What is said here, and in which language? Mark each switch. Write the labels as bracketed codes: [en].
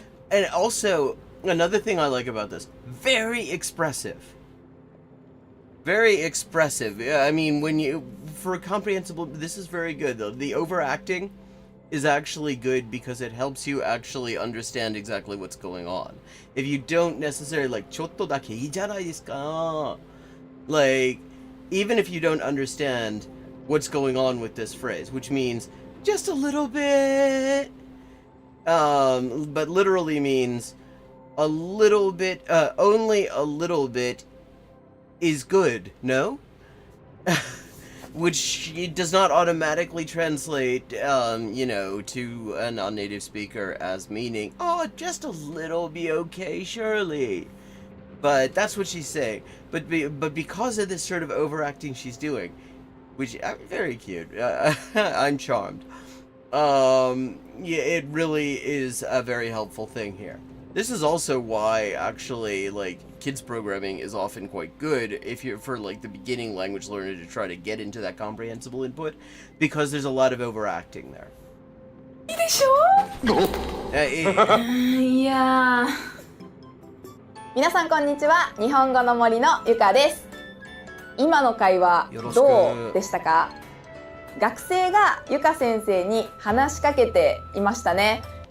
[en] And also, another thing I like about this, very expressive. Very expressive. I mean, for a comprehensible, this is very good though. The overacting is actually good because it helps you actually understand exactly what's going on. If you don't necessarily like, [ja] ちょっとだけいいじゃないですか. [en] Like, even if you don't understand what's going on with this phrase, which means just a little bit, but literally means a little bit, only a little bit is good, no? Which does not automatically translate, to a non-native speaker as meaning, oh, just a little be okay, surely. But that's what she's saying. But because of this sort of overacting she's doing, which very cute. I'm charmed. Yeah, it really is a very helpful thing here. This is also why, actually, like, kids programming is often quite good if you're for, like, the beginning language learner to try to get into that comprehensible input, because there's a lot of overacting there. [ja] いいでしょ？いや皆さんこんにちは。日本語の森のゆかです。今の会話どうでしたか？学生がゆか先生に話しかけていましたね。